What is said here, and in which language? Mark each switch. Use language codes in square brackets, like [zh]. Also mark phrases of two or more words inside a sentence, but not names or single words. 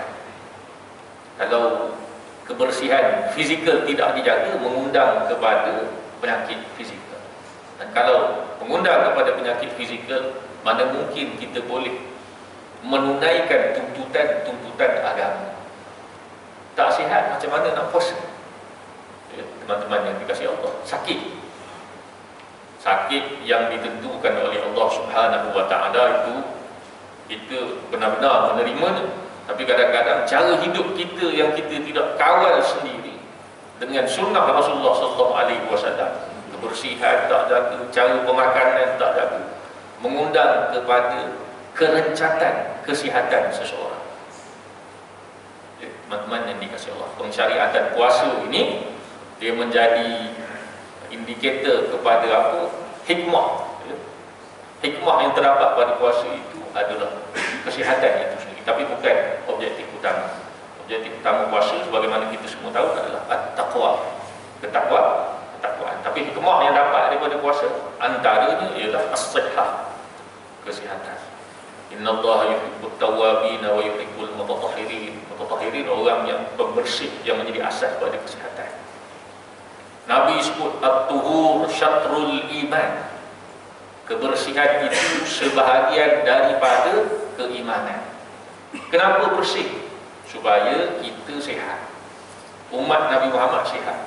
[ms] Kalau kebersihan fizikal tidak dijaga, mengundang kepada penyakit fizikal. Dan kalau mengundang kepada penyakit fizikal, mana mungkin kita boleh menunaikan tuntutan agama. Tak sihat, macam mana nak puasa? Ya, teman-teman yang dikasihi Allah, sakit yang ditentukan oleh Allah [ar] سبحانه وتعالى [ms] itu kita benar-benar menerimanya. Tapi kadang-kadang cara hidup kita yang kita tidak kawal sendiri dengan sunnah Rasulullah SAW, kebersihan tak jaga, cara pemakanan tak jaga, mengundang kepada kerencatan kesihatan seseorang. Ya, teman-teman yang dikasihi Allah, pensyariatan puasa ini dia menjadi indikator kepada apa? Hikmah. Ya. Hikmah yang terdapat pada puasa itu adalah kesihatan itu sendiri, tapi bukan objektif utama. Objektif utama puasa sebagaimana kita semua tahu adalah at-taqwa, ketakwaan. Tapi hikmah yang dapat daripada puasa antaranya ialah as-sihhah, kesihatan. [ar] إن الله يحب التوابين ويحب المتطهرين. [ms] Mutatahhirin orang yang pembersih, yang menjadi asas pada kesihatan. Nabi sebut [ar] الطهور شطر الإيمان. [ms] Kebersihan itu sebahagian daripada keimanan. Kenapa bersih? Supaya kita sihat, umat Nabi Muhammad sihat.